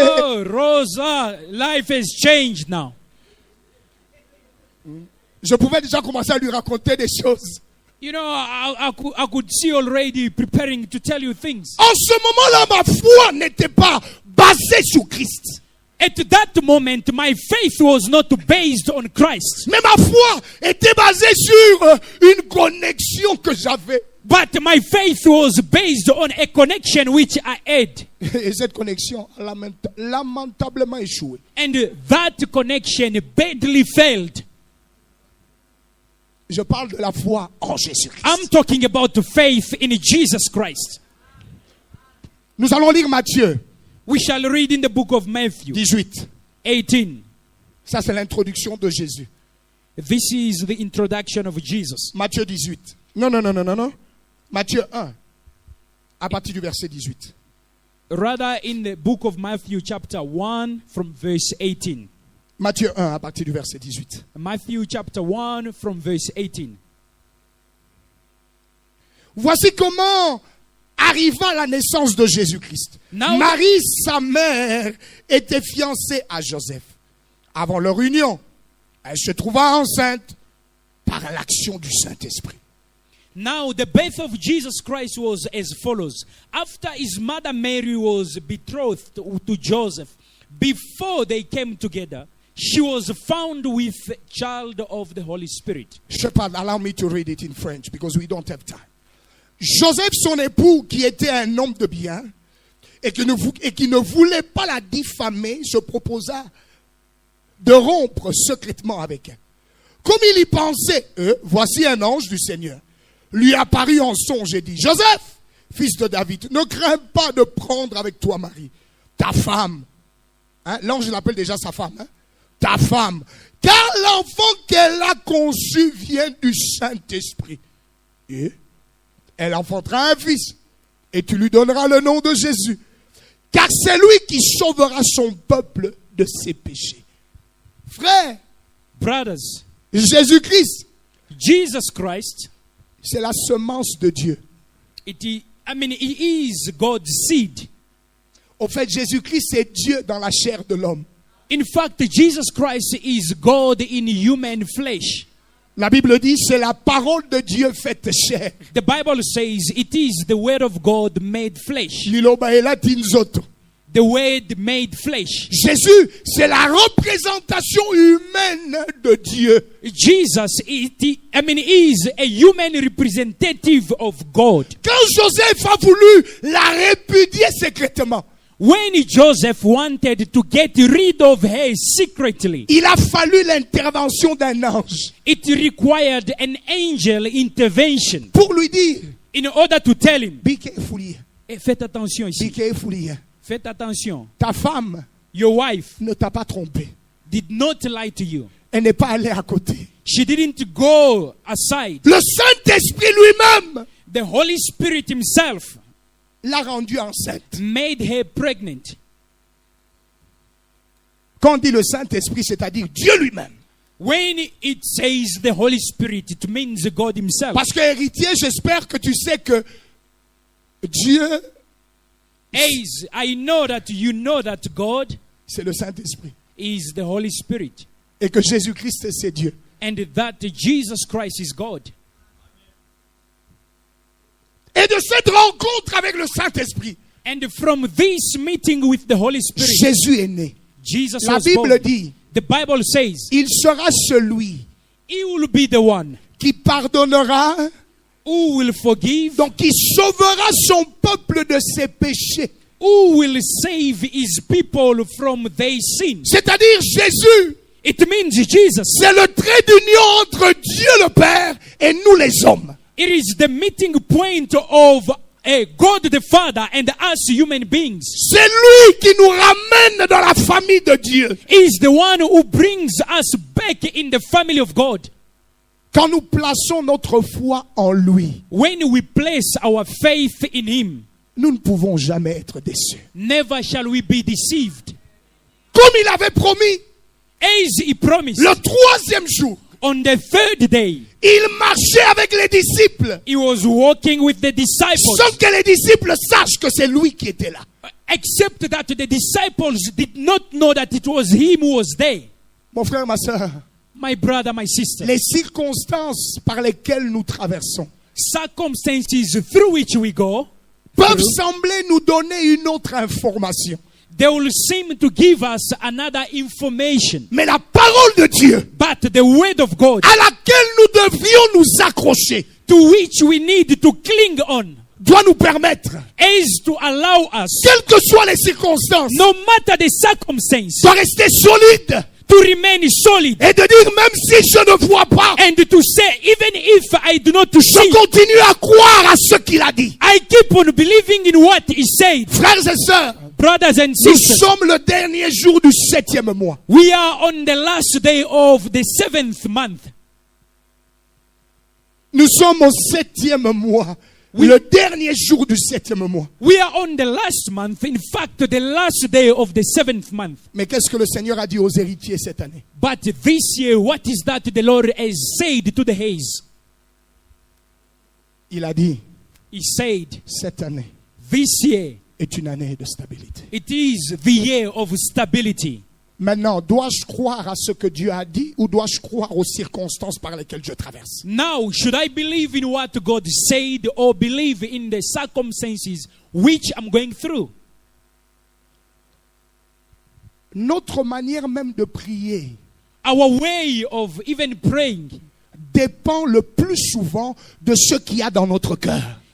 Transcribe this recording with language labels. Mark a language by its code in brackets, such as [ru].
[en] Oh, Rosa, life has changed now. [fr] Je pouvais déjà commencer à lui raconter des choses. [en] You know, I could see already preparing to tell you things. [fr] En ce moment-là, ma foi n'était pas basée sur Christ. [en] At that moment, my faith was not based on Christ. [fr] Mais ma foi était basée sur une connexion que j'avais. [en] But my faith was based on a connection which I had. [fr] Et cette connexion a lamentablement échoué. [en] And that connection badly failed. [fr] Je parle de la foi en Jésus-Christ. [en] I'm talking about faith in Jesus Christ. [fr] Nous allons lire Matthieu [en] We shall read in the book of Matthew [fr] 18. [en] 18. [fr] Ça, c'est l'introduction de Jésus. [en] This is the introduction of Jesus. [fr] Matthieu 18. Non. Matthieu 1, à partir du verset 18. [en] Rather in the book of Matthew chapter 1 from verse 18. [fr] Matthieu 1, à partir du verset 18. [en] Matthew chapter 1 from verse 18. [fr] Voici comment arriva la naissance de Jésus-Christ. [en] Now- [fr] Marie, sa mère, était fiancée à Joseph. Avant leur union, elle se trouva enceinte par l'action du Saint-Esprit. [en] Now the birth of Jesus Christ was as follows. After his mother Mary was betrothed to Joseph, before they came together, she was found with child of the Holy Spirit. Shepard, allow me to read it in French because we don't have time. [fr] Joseph, son époux, qui était un homme de bien et qui ne voulait pas la diffamer, se proposa de rompre secrètement avec elle. Comme il y pensait, voici un ange du Seigneur lui apparut en songe et dit, Joseph, fils de David, ne crains pas de prendre avec toi Marie, ta femme. Hein, l'ange l'appelle déjà sa femme. Hein, ta femme. Car l'enfant qu'elle a conçu vient du Saint-Esprit. Et elle enfantera un fils. et tu lui donneras le nom de Jésus, car c'est lui qui sauvera son peuple de ses péchés. Frère, [en] Brothers, [fr] Jésus-Christ, [en] Jesus Christ, [fr] c'est la semence de Dieu. [en] he is God's seed. [fr] Au fait, Jésus-Christ, c'est Dieu dans la chair de l'homme. [en] In fact, Jesus Christ is God in human flesh. [fr] La Bible dit, c'est la parole de Dieu faite chair. [en] The Bible says it is the word of God made flesh. [ln] Liloba et latinzoto. [en] The word made flesh. [fr] Jésus, c'est la représentation humaine de Dieu. [en] Jesus is a human representative of God. [fr] Quand Joseph a voulu la répudier secrètement, [en] When Joseph wanted to get rid of her secretly, [fr] il a fallu l'intervention d'un ange [en] it required an angel intervention [fr] pour lui dire, [en] in order to tell him, be careful here, [fr] faites attention [en] be [fr] ici, [en] careful here. [fr] faites attention. Ta femme [en] Your wife [fr] ne t'a pas trompé. [en] did not lie to you. [fr] Elle n'est pas allée à côté. [en] She didn't go aside. [fr] Le Saint-Esprit lui-même [en] The Holy Spirit himself [fr] l'a rendue enceinte. [en] made her pregnant. [fr] Quand on dit le Saint-Esprit, c'est-à-dire Dieu lui-même. [en] When it says the Holy Spirit, it means God himself. [fr] Parce que héritier, j'espère que tu sais que Dieu, [en] As I know that you know that God [fr] c'est le Saint-Esprit. [en] is the Holy Spirit [fr] Et que Jésus-Christ, c'est Dieu. [en] and that Jesus Christ is God. [fr] Et de cette rencontre avec le Saint-Esprit, [en] And from this meeting with the Holy Spirit, [fr] Jésus est né. [en] Jesus [fr] La [en] was [fr] Bible [en] born. [fr] dit, [en] The Bible says [fr] il sera celui [en] he will be the one [fr] qui pardonnera, [en] who will forgive, [fr] donc qui sauvera son peuple de ses péchés. [en] who will save his people from their sins. [fr] C'est-à-dire Jésus, [en] It means Jesus. [fr] c'est le trait d'union entre Dieu le Père et nous les hommes. [en] It is the meeting point of God the Father and us human beings. [fr] C'est lui qui nous ramène dans la famille de Dieu. [en] He is the one who brings us back in the family of God. [fr] Quand nous plaçons notre foi en lui, [en] When we place our faith in Him, [fr] nous ne pouvons jamais être déçus. [en] never shall we be deceived. [fr] Comme il avait promis, [en] As He promised, [fr] le troisième jour, [en] on the third day, [fr] il marchait avec les disciples, [en] He was walking with the disciples, [fr] sans que les disciples sachent que c'est lui qui était là. [en] except that the disciples did not know that it was Him who was there. [fr] Mon frère, ma soeur, [en] My brother, my sister, [fr] les circonstances par lesquelles nous traversons [en] circumstances through which we go, [fr] peuvent sembler nous donner une autre information. [en] they will seem to give us another information. [fr] Mais la parole de Dieu, [en] But the word of God, [fr] à laquelle nous devions nous accrocher, [en] to which we need to cling on, [fr] doit nous permettre, [en] is to allow us, [fr] quelles que soient les circonstances, [en] no matter the circumstance, [fr] de rester solide [en] to remain solid [fr] et de dire même si je ne vois pas, [en] and to say, even if I do not [fr] je [en] see, [fr] continue à croire à ce qu'il a dit. [en] I keep on believing in what He said. [fr] Frères et sœurs, [en] Brothers and [fr] nous [en] sisters, [fr] sommes le dernier jour du 7e mois. [en] we are on the last day of the 7th month. [fr] Nous sommes au 7e mois. Le dernier jour du 7e mois. [en] We are on the last month, in fact, the last day of the 7th month. [fr] Mais qu'est-ce que le Seigneur a dit aux héritiers cette année? [en] But this year, what is that the Lord has said to the Hayes? [fr] Il a dit, [en] He said, [fr] cette année [en] this year, [fr] est une année de stabilité. [en] it is the year of stability. [fr] Maintenant, dois-je croire à ce que Dieu a dit ou dois-je croire aux circonstances par lesquelles je traverse? [en] Now, should I believe in what God said or believe in the circumstances which I'm going through? [fr] Notre manière même de prier [en] Our way of even praying [fr] dépend le plus souvent de ce qu'il y a dans notre cœur.